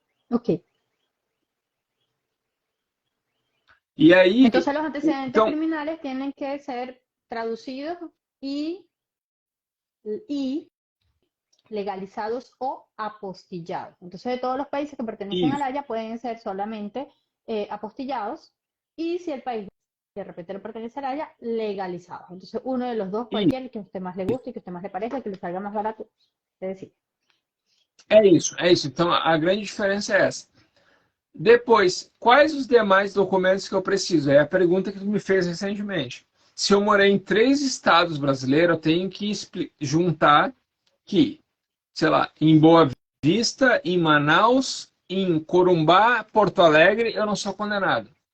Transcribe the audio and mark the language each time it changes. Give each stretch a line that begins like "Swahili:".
Portuguese: Ok. E aí... Então, os antecedentes
Spanish: criminales
Portuguese: têm que ser traduzidos e legalizados
Spanish: o apostillados. Entonces, de todos los países que pertenecen a la Haya pueden ser solamente apostillados y si el país de repente no pertenece a la Haya, legalizados. Entonces, uno de los dos, cualquier que a usted más le guste y que a usted más le parezca, que le salga más barato, es decir.
Portuguese: É isso. Então, a grande diferença é essa. Depois, quais os demais documentos que eu preciso? É a pergunta que tu me fez recentemente. Se eu morei em 3 estados brasileiros, eu tenho que juntar que, sei lá, em Boa Vista, em Manaus, em Corumbá, Porto Alegre, eu não sou condenado.